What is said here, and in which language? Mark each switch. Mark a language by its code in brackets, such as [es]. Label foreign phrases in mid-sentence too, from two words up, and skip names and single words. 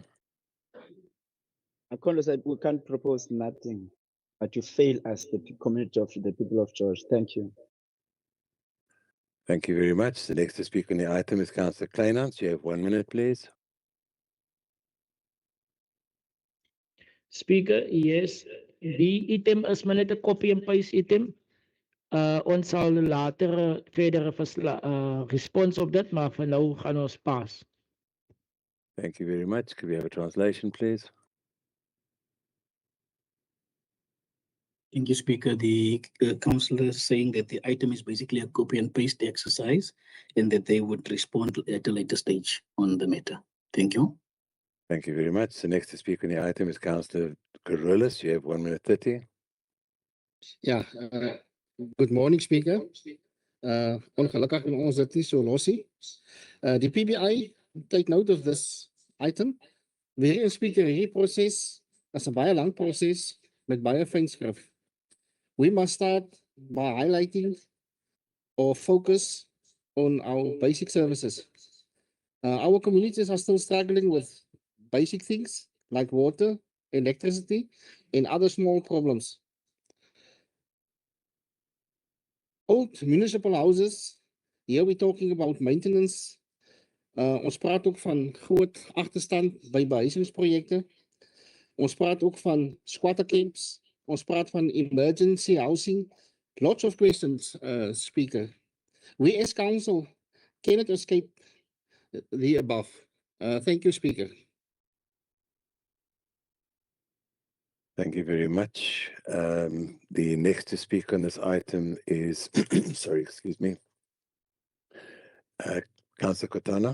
[en] Councillor said we can't propose nothing, but you fail us, the community of the people of George. Thank you. Thank you very much. The next to speak on the item is Councillor Kleinhans. You have 1 minute, please. Speaker, yes. [af] Die item is maar net 'n [en] copy and paste [af] item. Ons sal later verdere response op dit, maar vir nou gaan ons pas. Thank you very much. [en] Could we have a translation, please? Thank you, Speaker. The councillor is saying that the item is basically a copy and paste exercise and that they would respond at a later stage on the matter. Thank you. Thank you very much. The next to speak on the item is Councillor Carolus. You have 1 minute 30. Ja, good morning, Speaker. [af] Ongelukkig kan ons dit nie so los nie. [en] Die PBI take note of this item. [af] Weer Speaker, hierdie proses is 'n baie lang proses met baie fynskrif. [en] We must start by highlighting or focus on our basic services. Our communities are still struggling with basic things like water, electricity, and other small problems. Old municipal houses, here we're talking about maintenance. [af] Ons praat ook van groot agterstand by behuisingsprojekte. Ons praat ook van [en] squatter camps. [af] Ons praat van [en] emergency housing. Lots of questions, Speaker. We as council cannot escape the above. Thank you, Speaker. Thank you very much. The next to speak on this item is, sorry, excuse me, Councillor Kotana.